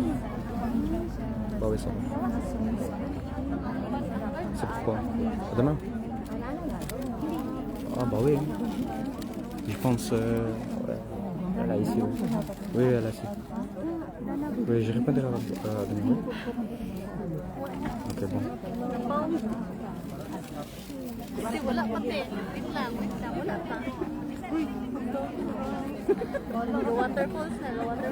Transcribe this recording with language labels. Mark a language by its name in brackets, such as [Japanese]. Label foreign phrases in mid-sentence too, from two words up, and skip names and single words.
[French] Bah oui, ça va. C'est pourquoi? À demain? Ah bah oui. Je pense... ouais. Elle a ici, oui. Oui, elle a ici. Oui, je répondrai à demain. Ok, bon. [Filipino] Kasi wala pa te. Wait lang, wala pa. Waterfalls na, waterfalls.